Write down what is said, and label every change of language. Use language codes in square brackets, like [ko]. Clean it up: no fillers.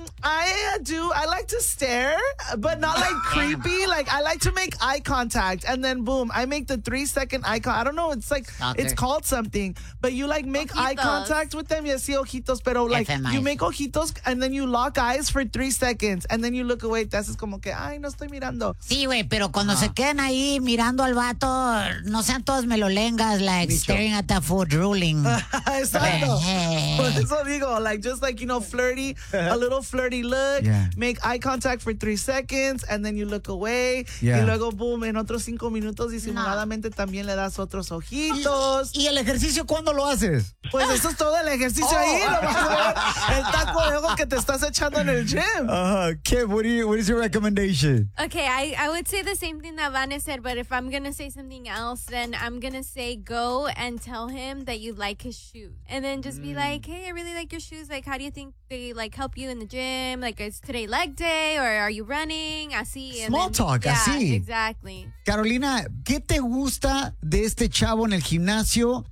[en] I like to stare, but not like creepy. Like, I like to make eye contact, and then boom, I make the 3-second eye contact. I don't know, it's like, okay. It's called something, but you like make ojitos. Eye contact with them. Yes, [es] sí, ojitos, pero [en] like, FMI. You make ojitos, and then you lock eyes for 3 seconds, and then you look away. That's [es] como que, ay, no estoy mirando. Sí, güey, pero cuando se queden ahí mirando al vato, no sean todos melolengas, [en] like, [es] Micho. [en] Staring at the food, drooling. [es] Exacto. Por eso digo, [en] like, just like, you know, flirty, a little flirty. Look, make eye contact for 3 seconds, and then you look away. Yeah. [es] Y luego, boom, en otros 5 minutos, disimuladamente también le das otros ojitos. ¿Y el ejercicio cuándo lo haces? Pues eso es todo el ejercicio ahí. El taco de ojo que te estás echando en el gym. [en] Kim, what is your recommendation? Okay, I would say the same thing that Van said, but if I'm going to say something else, then I'm going to say go and tell him that you like his shoes. And then just be like, hey, I really like your shoes. Like, how do you think they, like, help you in the gym? Like, is today leg day or are you running? [es] Así. [en] Small talk, yeah, [es] así. [en] Exactly. [es] Carolina, ¿qué te gusta de este chavo en el gimnasio?